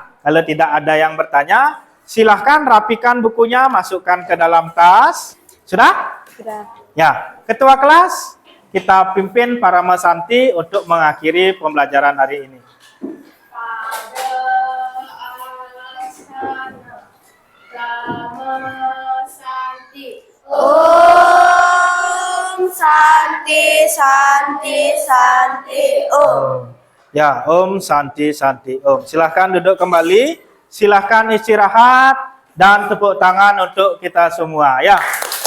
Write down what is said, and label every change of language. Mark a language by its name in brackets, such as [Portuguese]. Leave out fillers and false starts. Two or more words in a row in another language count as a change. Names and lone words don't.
[Indonesian] Kalau tidak ada yang bertanya, silahkan rapikan bukunya, masukkan ke dalam tas. Sudah? Sudah. Ya, ketua kelas, kita pimpin para Santi untuk mengakhiri pembelajaran hari ini. [Sanskrit] Pada asana Dhamma Santi. Om Santi Santi Santi Om. Ya, Om Santi Santi Om. [Indonesian] Silahkan duduk kembali, silahkan istirahat, dan tepuk tangan untuk kita semua ya.